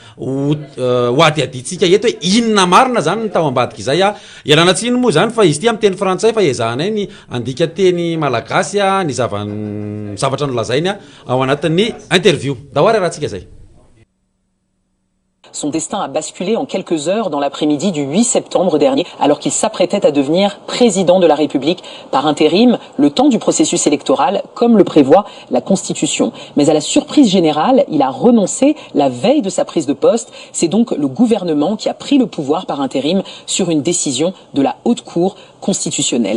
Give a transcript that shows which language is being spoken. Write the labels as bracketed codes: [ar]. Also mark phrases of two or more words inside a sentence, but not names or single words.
[mg] ho adiaditsika eto hoe inona marina zany ny tao ambadika izay ialana tsiny moa zany fa izy ty amin'ny teny frantsay fa ezahanay ny andika teny malagasy ny zavatra nolazainy ao anatin'ny interview da hoary rahantsika zay [fr] Son destin a basculé en quelques heures dans l'après-midi du 8 septembre dernier, alors qu'il s'apprêtait à devenir président de la République par intérim, le temps du processus électoral, comme le prévoit la Constitution. Mais à la surprise générale, il a renoncé la veille de sa prise de poste. C'est donc le gouvernement qui a pris le pouvoir par intérim sur une décision de la Haute Cour constitutionnelle.